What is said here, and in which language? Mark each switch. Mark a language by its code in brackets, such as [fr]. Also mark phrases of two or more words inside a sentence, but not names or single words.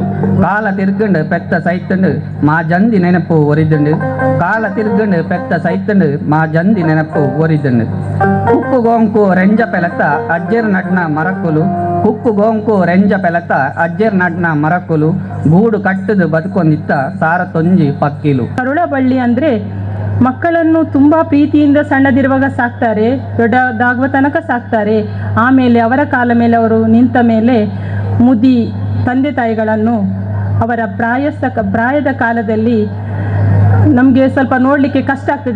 [tcy] ಕಾಲ ತಿರ್ಗಂಡು ಪೆತ್ತ ಸೈತಂಡು ಮಾ ಜಂದಿ ನೆನಪು ಒರಿದಂಡು, ಕಾಲ ತಿರ್ಗಂಡು ಪೆತ್ತ ಸೈತಂಡು ಮಾ ಜಂದಿ ನೆನಪು ಒರಿದಂಡು. ಉಪ್ಪು ಗೋಂಕು ರೆಂಜ ಪೆಲತ್ತ ಅಜ್ಜರ್ ನಡ್ನ ಮರಕ್ಕುಲು, ಉಪ್ಪು ಗೋಂಕು ರೆಂಜ ಪೆಲತ್ತ ಅಜ್ಜರ್ ನಡ್ನ ಮರಕ್ಕುಲು, ಗೂಡು ಕಟ್ಟದು ಬದುಕೊಂಡಿತ್ತ ಸಾರ ತೊಂಜಿ ಪಕ್ಕಿಲು. [kn] ಕರುಳಬಳ್ಳಿ ಅಂದರೆ ಮಕ್ಕಳನ್ನು ತುಂಬ ಪ್ರೀತಿಯಿಂದ ಸಣ್ಣದಿರುವಾಗ ಸಾಕ್ತಾರೆ, ದೊಡ್ಡದಾಗುವ ತನಕ ಸಾಕ್ತಾರೆ. ಆಮೇಲೆ ಅವರ ಕಾಲ ಮೇಲೆ ಅವರು ನಿಂತ ಮೇಲೆ ಮುದಿ ತಂದೆ ತಾಯಿಗಳನ್ನು ಅವರ ಪ್ರಾಯದ ಕಾಲದಲ್ಲಿ ನಮಗೆ ಸ್ವಲ್ಪ ನೋಡಲಿಕ್ಕೆ ಕಷ್ಟ ಆಗ್ತದೆ.